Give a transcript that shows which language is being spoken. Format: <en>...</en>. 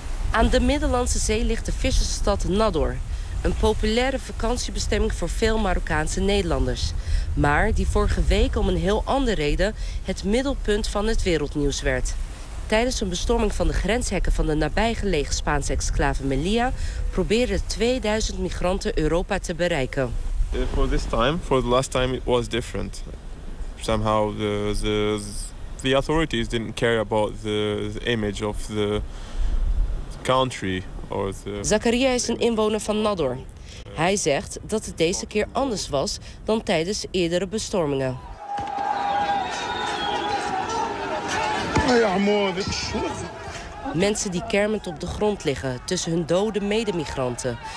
<nl>Aan de Middellandse Zee ligt de vissersstad Nador. Een populaire vakantiebestemming voor veel Marokkaanse Nederlanders. Maar die vorige week om een heel andere reden het middelpunt van het wereldnieuws werd. Tijdens een bestorming van de grenshekken van de nabijgelegen Spaanse exclave Melilla probeerden 2000 migranten Europa te bereiken.</nl> <en>For this time, for the last time, it was different. Somehow the authorities didn't care about the image of the country.</en> <nl>Zakaria is een inwoner van Nador. Hij zegt dat het deze keer anders was dan tijdens eerdere bestormingen. Mensen die kermend op de grond liggen tussen hun dode medemigranten.</nl>